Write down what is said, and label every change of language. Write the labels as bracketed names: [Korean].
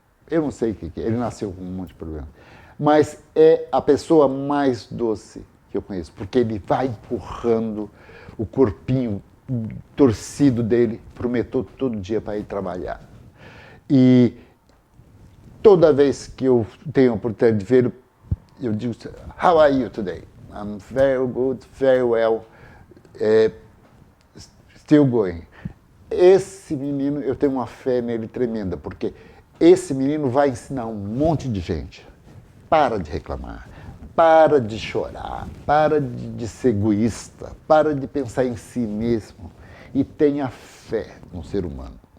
[Portuguese] Eu não sei o que é, ele nasceu com um monte de problema. Mas é a pessoa mais doce que eu conheço, porque ele vai empurrando o corpinho torcido dele pro metrô todo dia para ir trabalhar. E toda vez que eu tenho a oportunidade de ver, eu digo, [English] how are you today? I'm very good, very well, still going. [Portuguese] Esse menino, eu tenho uma fé nele tremenda, porque esse menino vai ensinar um monte de gente. Para de reclamar, para de chorar, para de ser egoísta, para de pensar em si mesmo e tenha fé no ser humano.